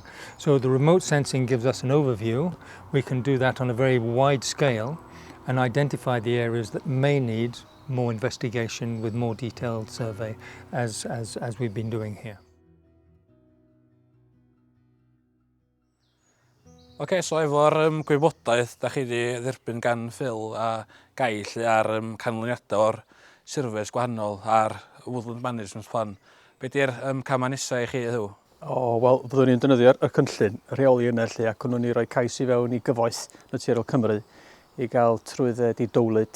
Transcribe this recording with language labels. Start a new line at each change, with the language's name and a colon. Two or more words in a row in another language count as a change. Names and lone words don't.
English: So the remote sensing gives us an overview. We can do that on a very wide scale and identify the areas that may need more investigation with more detailed survey as we've been doing here.
Welsh: So efo'r gwybodaeth da chi wedi dderbyn gan Phil a Guy ar canlyniadau o'r surveys gwahanol ar
English: Woodland Management plan,
Welsh: be di'r camau nesaf i chi ydw? Wel, fyddwn ni'n defnyddio'r cynllun, rheoli yna lle, ac o'n ni roi cais i fewn i gyfoeth Naturiol Cymru i gael trwydded i dowlyd